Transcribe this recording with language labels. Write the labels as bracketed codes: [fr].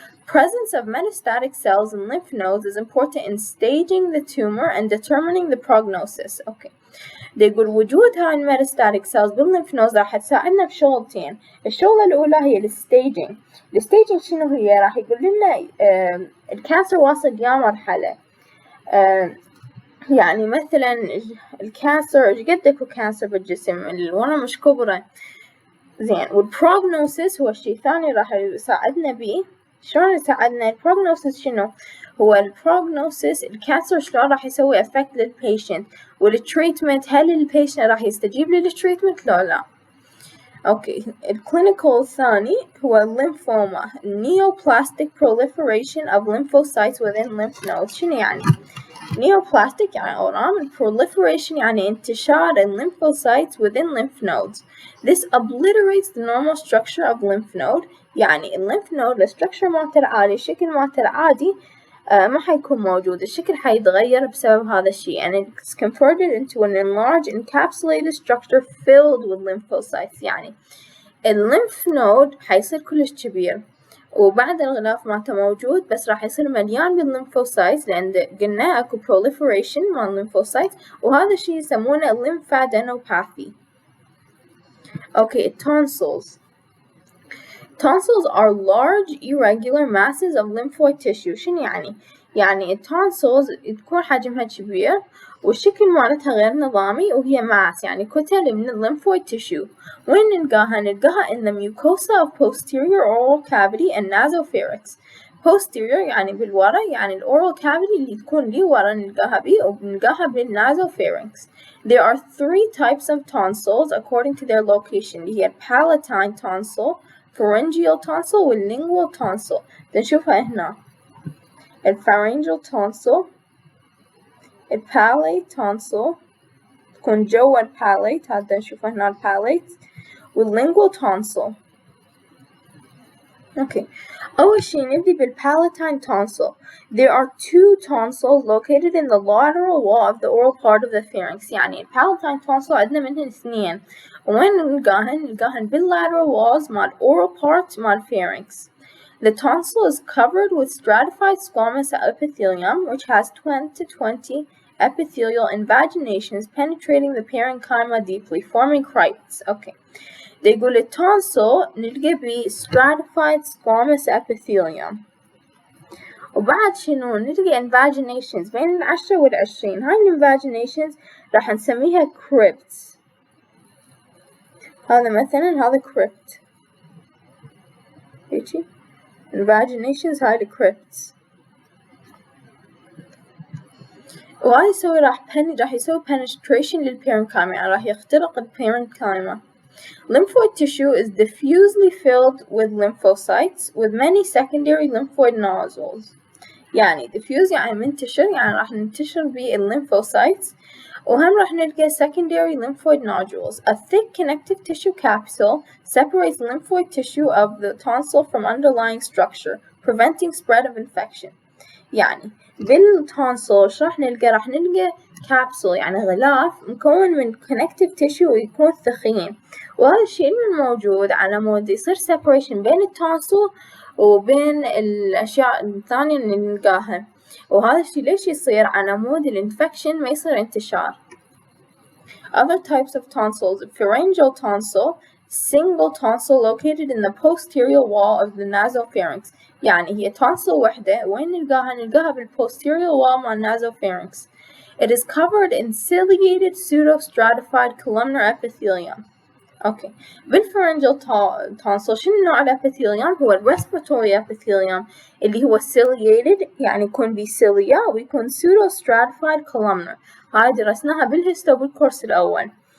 [en] Presence of metastatic cells in lymph nodes is important in staging the tumor and determining the prognosis. Okay. [ar] يقول وجود هاي الميتاستاتيك سيلز بالليمف نودز راح تساعدنا بشغلتين. الشغلة الأولى هي الستيجنج. الستيجنج شنو هي؟ راح يقول لنا الكانسر واصل يا مرحلة، يعني مثلا الكانسر ايش قد اكو كانسر بالجسم، الورم مش كبرى زين. والبروجنوسيس هو الشيء الثاني راح يساعدنا بيه. شلون يساعدنا؟ البروجنوسيس شنو هو؟ البروجنوسيس الكانسر شلون راح يسوي افكت للبيشنت، والتريتمنت هل البيشنت راح يستجيب للتريتمنت لو لا. اوكي. الكلينيكال الثاني هو الليمفوما [en] neoplastic proliferation of lymphocytes within lymph nodes. [ar] شنو يعني neoplastic؟ يعني أورام. [en] proliferation [ar] يعني انتشار [en] lymphocytes within lymph nodes. This obliterates the normal structure of lymph node. [ar] يعني lymph node الستركشر مالته العادي، الشكل مالته العادي ما حيكون موجود، الشكل حيتغير بسبب هذا الشيء. [en] and it's converted into an enlarged encapsulated structure filled with lymphocytes. يعني [ar] الليمف نود حيصير كلش كبير، وبعد الغلاف مالته موجود بس راح يصير مليان بالليمفوسايتس، لأن قلنا أكو proliferation مال الليمفوسايتس، وهذا الشي يسمونه lymphadenopathy. [en] Okay, tonsils. Tonsils are large irregular masses of lymphoid tissue. [ar] شنو يعني؟ يعني التونسلز تكون حجمها كبير والشكل مالتها غير نظامي، وهي ماس يعني كتل من lymphoid tissue. وين نلقاها؟ نلقاها [en] in the mucosa of posterior oral cavity and nasopharynx. [ar] posterior يعني بالورا، يعني الأورال cavity اللي تكون لي ورا نلقاها بيه، وبنلقاها بالنازوفارynx. [en] There are 3 types of tonsils according to their location، [ar] اللي هي [en] palatine tonsil, pharyngeal tonsil والlingual tonsil. [ar] بنشوفها هنا الpharyngeal tonsil، الpalate tonsil تكون جوا الpalate، هذا نشوفه هنا الpalate، والlingual tonsil. Okay, أول شي نبدي بالpalatine tonsil. [en] There are 2 tonsils located in the lateral wall of the oral part of the pharynx. [ar] يعني الpalatine tonsil عندنا منهن 2. وين نلقاهن؟ نلقاهن بالlateral walls مال oral part مال pharynx. [en] The tonsil is covered with stratified squamous epithelium, which has 10 to 20 epithelial invaginations penetrating the parenchyma deeply, forming crypts. Okay. [ar] يقول التونسل نلقى بيه stratified squamous epithelium، وبعد شنو نلقى invaginations بين 10 و20. هاي invaginations راح نسميها crypts. هذا مثلا هذا crypt، هيجي invaginations هاي crypts. وهاي يسوي راح يسوي penetration للparenchyma، يعني راح يخترق الparenchyma. [en] Lymphoid tissue is diffusely filled with lymphocytes with many secondary lymphoid nodules. [ar] يعني diffuse يعني منتشر، يعني راح ننتشر بالlymphocytes، وهم راح نلقى secondary lymphoid nodules. [en] A thick connective tissue capsule separates lymphoid tissue of the tonsil from underlying structure, preventing spread of infection. [ar] يعني بالتونسل شو راح نلقى؟ راح نلقى كابسول يعني غلاف مكون من connective tissue ويكون ثخين، وهذا الشيء الموجود على مود يصير separation بين التونسل وبين الأشياء الثانية اللي نلقاها، وهذا الشيء ليش يصير؟ على مود الانفكشن ما يصير انتشار. [en] Other types of tonsils: pharyngeal tonsil, single tonsil located in the posterior wall of the nasopharynx. [ar] يعني هي tonsil وحدة، وين نلقاها؟ نلقاها بالposterior wall مال nasopharynx. [en] It is covered in ciliated pseudostratified columnar epithelium. Okay. [ar] بالpharyngeal tonsil شنو نوع الابيثيليوم؟ هو respiratory epithelium اللي هو ciliated يعني يكون بسيليا ويكون pseudostratified columnar. هاي درسناها بالهيستو بالكورس الأول.